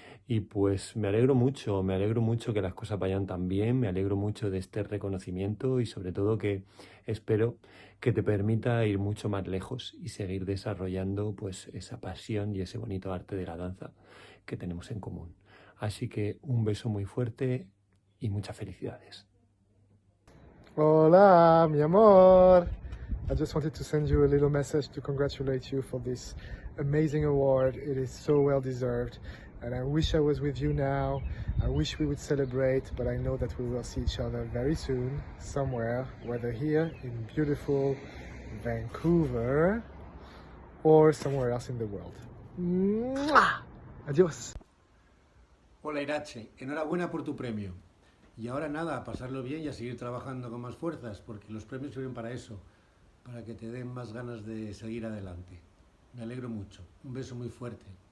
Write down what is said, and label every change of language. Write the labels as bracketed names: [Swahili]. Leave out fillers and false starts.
[Spanish] Y pues me alegro mucho que las cosas vayan tan bien, me alegro mucho de este reconocimiento y sobre todo que espero que te permita ir mucho más lejos y seguir desarrollando pues esa pasión y ese bonito arte de la danza que tenemos en común. Así que un beso muy fuerte y muchas felicidades. Hola, mi amor. [English] I just wanted to send you a little message to congratulate you for this amazing award. It is so well deserved. And I wish I was with you now. I wish we would celebrate, but I know that we will see each other very soon, somewhere, whether here in beautiful Vancouver or somewhere else in the world. [Spanish] ¡Mua! Adiós. Hola Irache, enhorabuena por tu premio. Y ahora nada, a pasarlo bien y a seguir trabajando con más fuerzas, porque los premios sirven para eso, para que te den más ganas de seguir adelante. Me alegro mucho. Un beso muy fuerte.